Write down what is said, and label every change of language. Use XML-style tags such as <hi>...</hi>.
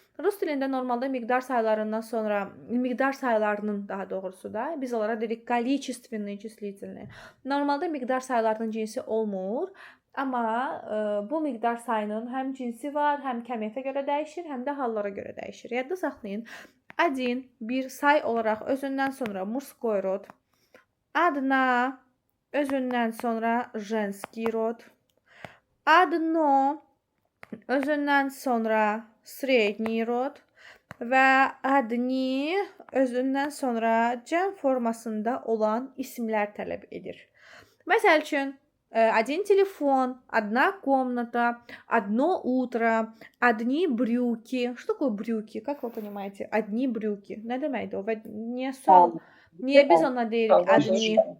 <az>Rus dilində normalda miqdar sayılarının daha doğrusu da biz onlara dedik</az> <ru>количественные числительные.</ru> <az>Normalda miqdar sayılarının cinsi olmur. Amma bu miqdar sayının həm cinsi var, həm kəmiyyətə görə dəyişir, həm də hallara görə dəyişir. Yadda saxlayın.</az> <ru>Один</ru> <az>bir say olaraq özündən sonra</az> <ru>мужской род. Одна</ru> <az>özündən sonra</az> <ru>женский род. Одно</ru> <az>özündən sonra</az> <ru>средний род</ru> <az>və</az> <ru>одни</ru> <az>özündən sonra cəm formasında olan isimlər tələb edir. Məsəl üçün,</az> <ru>один телефон, одна комната, одно утро, одни брюки. Что такое брюки? Как вы понимаете? Одни брюки.</ru> <az>Nə deməkdir o? Və niyə biz ona deyirik</az> <ru>одни?</ru>